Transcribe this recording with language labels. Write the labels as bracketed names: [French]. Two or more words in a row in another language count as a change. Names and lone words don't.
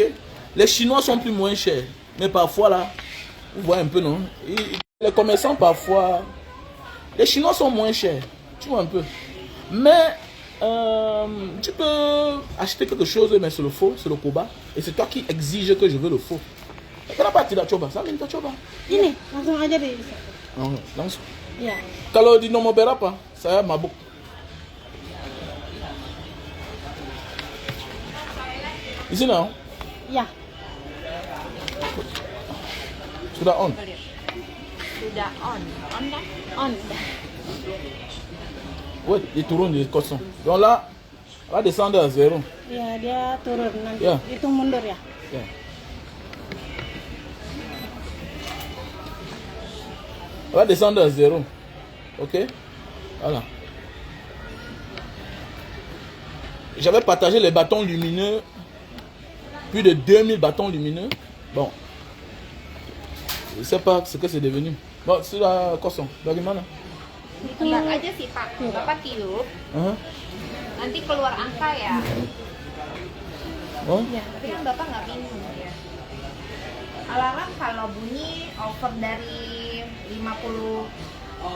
[French] Les Chinois sont plus moins chers. Mais parfois là, vous voyez un peu, non? Les commerçants parfois, les Chinois sont moins chers. Tu vois un peu. Mais tu peux acheter quelque chose, mais c'est le faux, c'est le koba. Et c'est toi qui exige que je veux le faux. [Indonesian] Kenapa tidak coba? Saya minta coba. Ini langsung aja deh. Oh, langsung. Iya. Kalau di nomor berapa? Saya mabuk. Di sini, non? Iya. Sudah on. Sudah on. On dah? On dah. [French] Oui, il tourne les cossons. Donc là, On va descendre à 0. [Indonesian] Ya, dia turun nanti. Ya. Hitung mundur ya. Yeah. [French] On va descendre à 0. Ok? Voilà. J'avais partagé les bâtons lumineux. Plus de 2000 bâtons lumineux. Bon. Je ne sais pas ce que c'est devenu. Bon, c'est la cosson. Bagaimana? [Indonesian] Tebak aja sih Pak, Bapak tiup, nanti keluar angka ya. Oh? Tapi kan Bapak nggak minum ya. Alarm kalau bunyi over dari 50%,